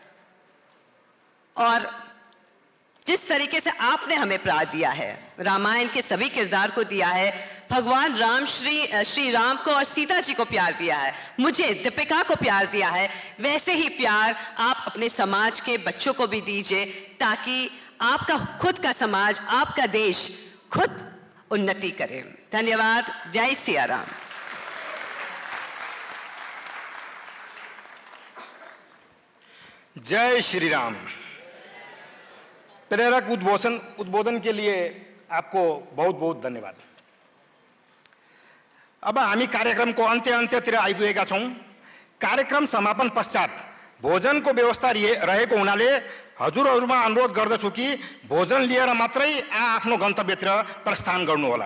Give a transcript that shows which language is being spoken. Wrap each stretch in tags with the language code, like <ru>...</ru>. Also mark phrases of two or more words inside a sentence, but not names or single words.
<hi>और जिस तरीके से आपने हमें प्यार दिया है, रामायण के सभी किरदार को दिया है, भगवान राम श्री राम को और सीता जी को प्यार दिया है, मुझे दीपिका को प्यार दिया है, वैसे ही प्यार आप अपने समाज के बच्चों को भी दीजिए, ताकि आपका खुद का समाज, आपका देश खुद उन्नति करे। धन्यवाद। जय सिया राम। जय श्री राम। प्रेरक उद्बोधन के लिए आपको बहुत बहुत धन्यवाद।</hi> <ne>अब हामी कार्यक्रमको अन्त्यतिर आइपुगेका छौं। कार्यक्रम समापन पश्चात भोजनको व्यवस्था रहेको हुनाले हजुरहरूमा अनुरोध गर्दछु कि भोजन लिएर मात्रै आफ्नो गन्तव्यतिर प्रस्थान गर्नुहोला।</ne>